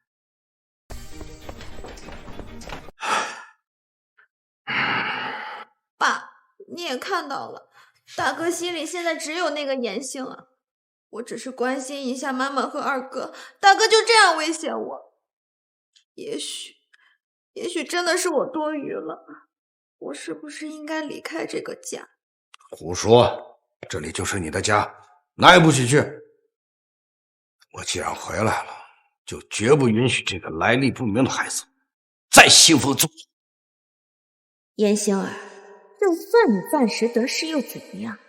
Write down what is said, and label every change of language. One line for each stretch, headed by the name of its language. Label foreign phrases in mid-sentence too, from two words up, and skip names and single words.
Chinese: 爸，你也看到了，大哥心裡現在只有那個言行啊。我只是關心一下媽媽和二哥，大哥就這樣威脅我。也許真的是我多餘了，我是不是應該離開這個家？胡說，這裡就是你的家，哪也不許去。我既然回來了，就絕不允許這個來歷不明的孩子再欺負祖宗。嚴星兒，就算你暫時得勢又怎麼樣？